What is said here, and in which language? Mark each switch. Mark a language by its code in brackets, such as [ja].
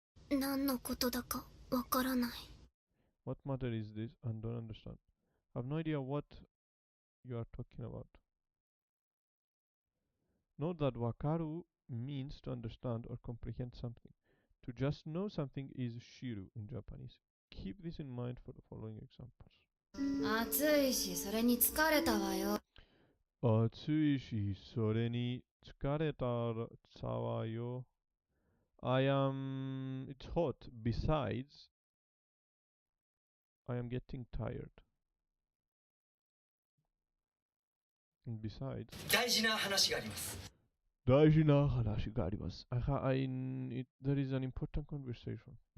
[ja] 何のことだかわからない。 [en] What matter is this? I don't understand. I have no idea what you are talking about. Note that wakaru means to understand or comprehend something. To just know something is shiru in Japanese. Keep this in mind for the following examples. [ja] 暑いし、それに疲れたわよ。暑いし、それに疲れたわよ。 [en] It's hot. Besides, I am getting tired. And besides, [ja] 大事な話があります。大事な話があります。 [en] There is an important conversation.